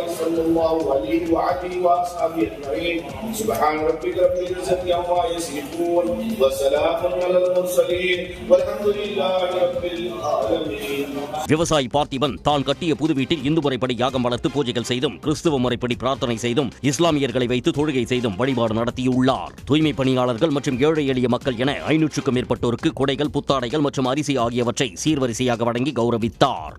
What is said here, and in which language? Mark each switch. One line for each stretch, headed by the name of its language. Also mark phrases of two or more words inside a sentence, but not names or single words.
Arabic: صلى الله عليه وآله وأصحابه أجمعين سبحان ربك رب العزة عما يصفون وسلام على المرسلين والحمد لله رب العالمين.
Tamil: விவசாயி பார்த்திபன் தான் கட்டிய புது வீட்டில் இந்து முறைப்படி யாகம் வளர்த்து பூஜைகள் செய்தும், கிறிஸ்துவ முறைப்படி பிரார்த்தனை செய்தும், இஸ்லாமியர்களை வைத்து தொழுகை செய்தும் வழிபாடு நடத்தியுள்ளார். தூய்மை பணியாளர்கள் மற்றும் ஏழை எளிய மக்கள் என 500க்கும் மேற்பட்டோருக்கு கொடைகள், புத்தாடைகள் மற்றும் அரிசி ஆகியவற்றை சீர்வரிசையாக வழங்கி கௌரவித்தார்.